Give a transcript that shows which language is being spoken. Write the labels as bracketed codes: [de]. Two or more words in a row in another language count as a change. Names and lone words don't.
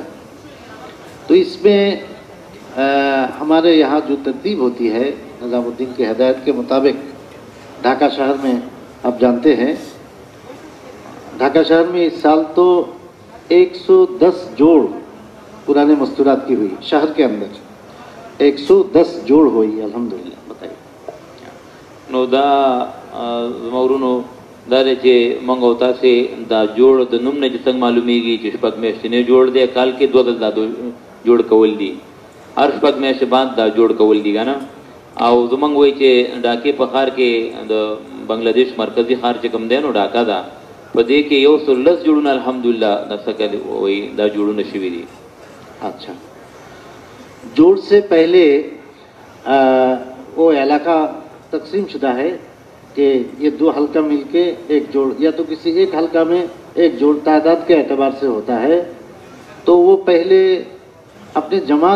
[ur] تو اس میں ہمارے یہاں جو ترتیب ہوتی ہے نظام الدین کی ہدایت کے مطابق، ڈھاکہ شہر میں آپ جانتے ہیں ڈھاکہ شہر میں اس سال تو 110 جوڑ پرانے مستورات کی ہوئی، شہر کے اندر 110 جوڑ ہوئی الحمدللہ۔ بتائیے [ps] نو دا مورونو دا چې مونږ او تاسې دا جوړ د نوم نه چې څنګه معلومیږي چې شپږ میاشتې جوړ دی، کال کې 2 ځل دا جوړ کول دي، هر شپږ میاشتې بعد دا جوړ کول دي کنه۔ او زمونږ وایي چې ډاکې په ښار کې د بنگلادیش مرکزی ښار چې کوم دی نو ډاکا ده، په دې کې 110 جوړونه الحمدلله نسکه وایي دا جوړونه شوي دي۔ [ur] اچھا، جوڑ سے پہلے وہ علاقہ تقسیم شدہ ہے کہ یہ 2 حلقہ مل کے ایک جوڑ، یا تو کسی ایک حلقہ میں ایک جوڑ تعداد کے اعتبار سے ہوتا ہے، تو وہ پہلے اپنے جماعت